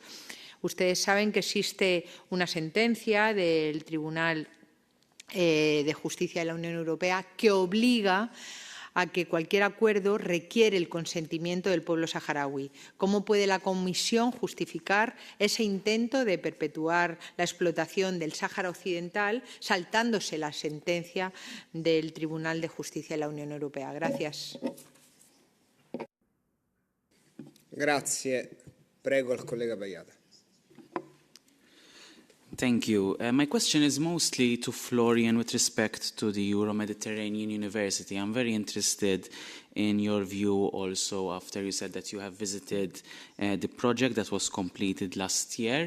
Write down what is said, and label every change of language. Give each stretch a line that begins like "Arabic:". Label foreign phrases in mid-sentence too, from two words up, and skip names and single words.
Spanish: Ustedes saben que existe una sentencia del Tribunal de Justicia de la Unión Europea que obliga a que cualquier acuerdo requiere el consentimiento del pueblo saharaui. ¿Cómo puede la Comisión justificar ese intento de perpetuar la explotación del Sáhara Occidental saltándose la sentencia del Tribunal de Justicia de la Unión Europea? Gracias.
Italian: Grazie. Prego al collega Bayada.
English: Thank you. My question is mostly to Florian with respect to the Euro-Mediterranean University. I'm very interested in your view also after you said that you have visited the project that was completed last year.